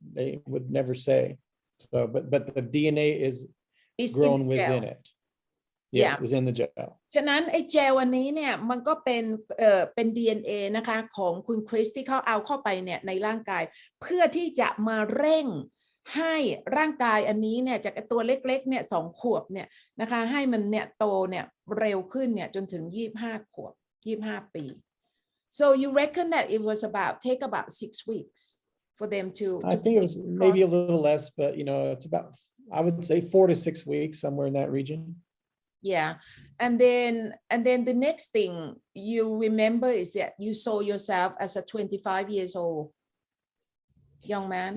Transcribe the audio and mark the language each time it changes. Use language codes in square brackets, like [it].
[en] They would never say. So, but the DNA is grown within it. Yes, is in the gel. [th] ฉะนั้นไอ้เจลอันนี้เนี่ยมันก็เป็น DNA นะคะของคุณคริสที่เขาเอาเข้าไปเนี่ยในร่างกายเพื่อที่จะมาเร่งให้ร่างกายอันนี้เนี่ยจากตัวเล็กๆเนี่ย2 ขวบเนี่ยนะคะให้มันเนี่ยโตเนี่ยเร็วขึ้นเนี่ยจนถึง25 ขวบ25 ปี [en] so you reckon that it was take about 6 weeks for them to I think it was maybe a little less, but it's about, I would say 4 to 6 weeks, somewhere in that region. Yeah, and then the next thing you remember is that you saw yourself as a 25 years old young man.